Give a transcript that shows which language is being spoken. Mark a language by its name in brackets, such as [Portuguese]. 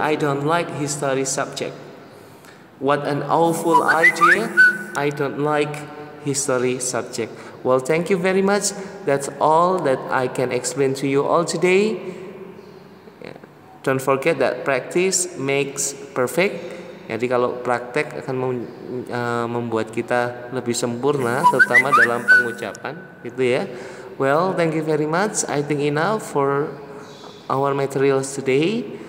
[English] I don't like history subject. What an awful idea. I don't like history subject. Well, thank you very much. That's all that I can explain to you all today. Don't forget that practice makes perfect. [Indonesian] Jadi kalau praktek akan membuat kita lebih sempurna, terutama dalam pengucapan, gitu ya. [English] Well, thank you very much. I think enough for our materials today.